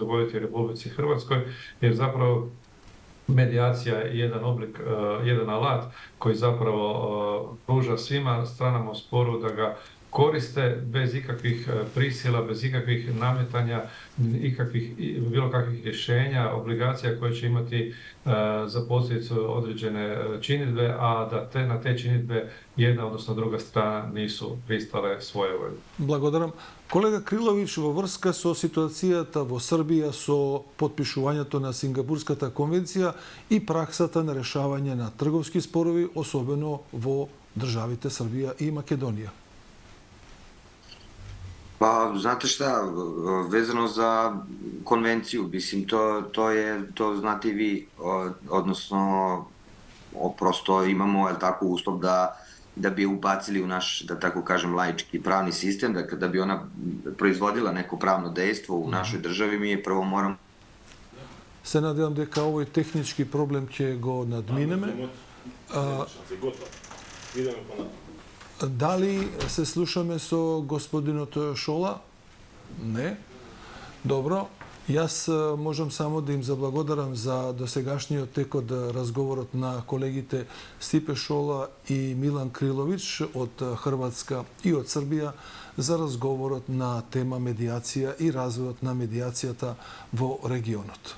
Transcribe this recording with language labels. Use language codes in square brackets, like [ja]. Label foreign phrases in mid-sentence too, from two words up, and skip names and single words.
[hr] dogoditi u Republici Hrvatskoj, jer zapravo medijacija je jedan oblik, jedan alat koji zapravo pruža svima stranama u sporu da ga koriste bez ikakvih prisila, bez ikakvih nametanja, bilo kakvih rješenja, obligacija koje će imati za posljedicu određene činidbe, a da na te činidbe jedna, odnosno druga strana nisu pristale svojevoljno. [mk] Благодарам. Колега Крилович, во врска со ситуацијата во Србија со потпишувањето на Сингапурската конвенција и праксата на решавање на трговски спорови, особено во државите Србија и Македонија. [sr] Pa, znate šta, vezano za konvenciju, mislim, to znate i vi, odnosno, prosto imamo, tako, uslov da bi je ubacili u naš, da tako kažem, laički pravni sistem, dakle, da bi ona proizvodila neko pravno dejstvo u našoj državi, mi je prvo moramo... [mk] Се надевам дека овој технички проблем ќе го надминеме. Дали се слушаме со господинот Шола? Не. Добро. Јас можам само да им заблагодарам за досегашниот тек од разговорот на колегите Стипе Шола и Милан Крилович од Хрватска и од Србија за разговорот на тема медијација и развојот на медијацијата во регионот.